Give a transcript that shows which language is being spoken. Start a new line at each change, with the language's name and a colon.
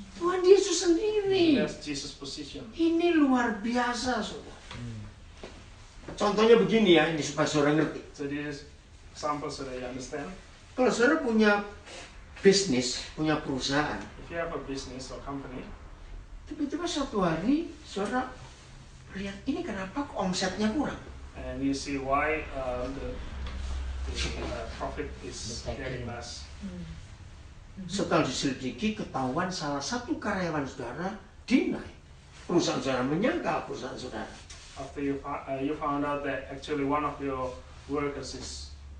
Indonesian: Tuhan Yesus sendiri.
English: That's Jesus' position.
Indonesian: Ini luar biasa, saudara. Contohnya begini ya, ini supaya saudara ngerti.
English: So this is example so that you understand.
Indonesian: Kalau saudara punya bisnis, punya perusahaan,
English: If you have a business or company,
Indonesian: tiba-tiba suatu hari saudara lihat ini kenapa kok omsetnya kurang?
English: and you see why the profit is getting less.
Indonesian: Setelah diselidiki ketahuan salah satu karyawan saudara deny. Perusahaan saudara menyangkal perusahaan saudara.
English: After you found out that actually one of your workers is